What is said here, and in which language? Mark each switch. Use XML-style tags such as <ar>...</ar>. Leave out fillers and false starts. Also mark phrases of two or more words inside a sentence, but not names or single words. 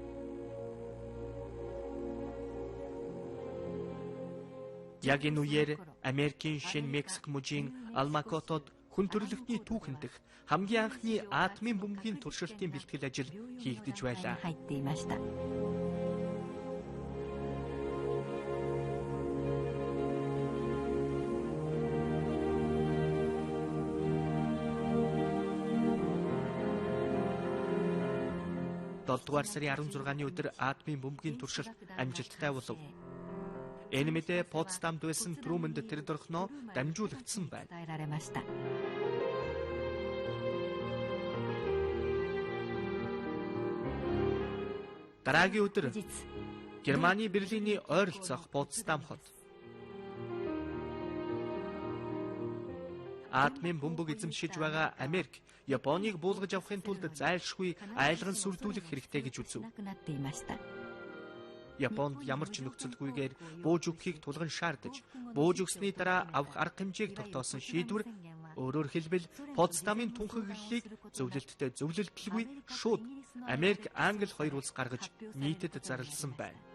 <mn>Яг энэ үеэр Америкийн шинэ Мексик мужийн Алмакотод хүн төрөлхтний түүхэн дэх хамгийн анхны атомын бөмбөгийн туршилтын бэлтгэл ажил хийгдэж байлаа.</mn> <ja>入っていました。</ja> <mn>7 дугаар сарын 16-ны өдөр атомын бөмбөгийн туршилт амжилттай болов. Энэ мэдээ Потсдамд байсан Трумэнд тэр дөрхнөө дамжуулагдсан байна.</mn> <ja>伝えられました。</ja> <mn>Дараагийн өдөр</mn> <ja>実</ja> <mn>Германы Берлиний ойролцоох Потсдам хот. Атомын бөмбөг эзэмшиж байгаа Америк Японыг буулгаж авахын тулд зайлшгүй айлган сүрдүүлэх хэрэгтэй гэж үзв.</mn> <ja>なくなっていました。</ja> <mn>Японд ямар ч нөхцөлгүйгээр бууж өгөхийг тулган шаардаж, бууж өгсөний дараа авах арга хэмжээг тогтоосон шийдвэр өөрөөр хэлбэл Потсдамын түнхэглэлийг зөвлөлттэй зөвлөлтөлгүй шууд Америк Англи хоёр улс гаргаж нийтэд зарласан байна.</mn>